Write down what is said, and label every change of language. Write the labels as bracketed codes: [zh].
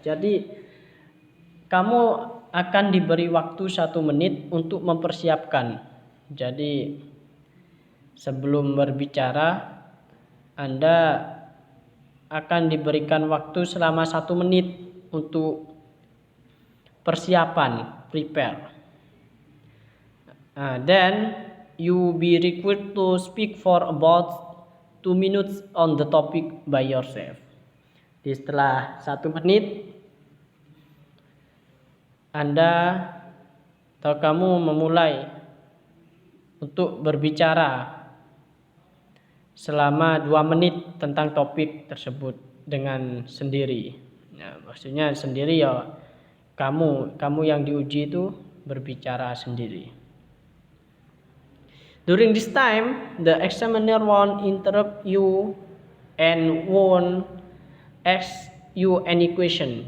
[id] Jadi kamu akan diberi waktu 1 menit untuk mempersiapkan. Jadi sebelum berbicara, Anda akan diberikan waktu selama 1 menit untuk persiapan, prepare. [en] Then you be required to speak for about 2 minutes on the topic by yourself. [id] Setelah 1 menit, Anda atau kamu memulai untuk berbicara selama 2 menit tentang topik tersebut dengan sendiri. Nah, maksudnya sendiri ya kamu yang diuji itu berbicara sendiri. [en] During this time, the examiner won't interrupt you and won't ask you any question.